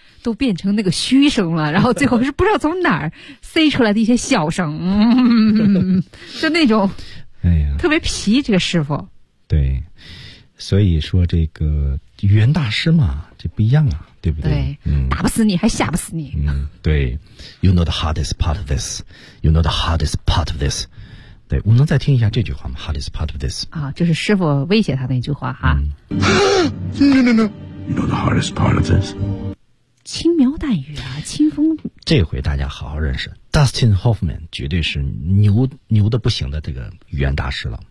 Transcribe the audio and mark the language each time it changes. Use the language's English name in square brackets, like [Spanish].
[Chinese] 都变成那个虚声了，然后最后是不知道从哪儿塞出来的一些小声，就那种，哎呀，特别皮这个师傅。对，所以说这个语言大师嘛，这不一样啊，对不对？对，打不死你还吓不死你。 [English] 对 ，You know the hardest part of this. You know the hardest part of this. [Chinese] 对，我能再听一下这句话吗 [English] ？Hardest part of this. [Chinese] 啊，就是师傅威胁他那句话哈。 [English] No. You know the hardest part of this. [Chinese] 轻描淡语啊，清风。这回大家好好认识 Dustin Hoffman， 绝对是牛的不行的这个语言大师了。